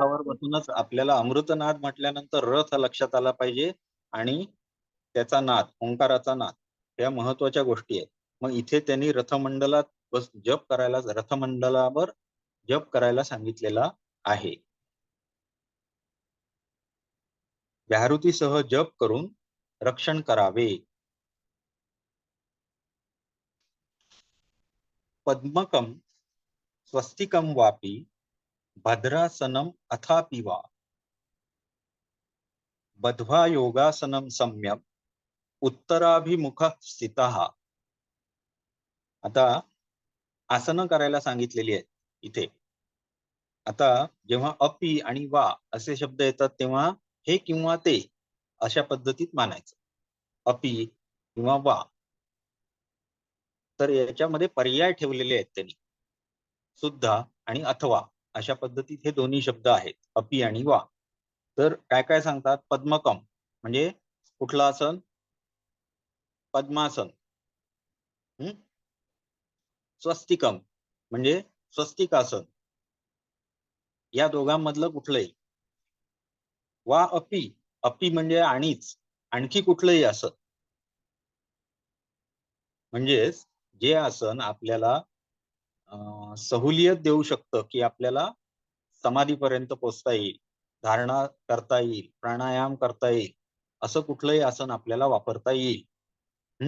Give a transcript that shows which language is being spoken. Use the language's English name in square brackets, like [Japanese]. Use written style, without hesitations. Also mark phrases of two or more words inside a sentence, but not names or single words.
[Marathi] रथावर बसूनच आपल्याला अमृतनाद म्हटल्यानंतर रथ लक्षात आला पाहिजे आणि त्याचा नाद, ओंकाराचा नाद, या महत्वाच्या गोष्टी आहेत. मग इथे त्यांनी रथमंडलात जप करायला, रथमंडलावर जप करायला सांगितलेला आहे. व्याहृतीसह जप करून रक्षण करावे. [Sanskrit] पद्मकम स्वस्तिकम वापी भद्रासनम अथापि वा बध्वा योगासनम सम्यक उत्तराभिमुख स्थितः. [Marathi] आता आसनं करायला सांगितलेली आहेत इथे. आता जेव्हा अपि आणि वा असे शब्द येतात तेव्हा हे किंवा ते अशा पद्धतीत मानायचं. अपि किंवा वा. तर याच्यामध्ये पर्याय ठेवलेले आहेत त्यांनी. सुद्धा आणि अथवा अशा पद्धतीत हे दोन्ही शब्द आहेत, अपि आणि वा. तर काय काय सांगतात? पद्मकम म्हणजे कुठलं आसन? पद्मासन. स्वस्तिकम म्हणजे स्वस्तिकासन. या दोघांमधलं कुठलंही. [Sanskrit] वा अपि, [Marathi] अपि म्हणजे आणिच, आणखी कुठलंही आसन. म्हणजेच जे आसन आपल्याला सहूलियत देऊ शकतं की आपल्याला समाधीपर्यंत पोहोचता येईल, धारणा करता येईल, प्राणायाम करता येईल, असं कुठलंही आसन आपल्याला वापरता येईल.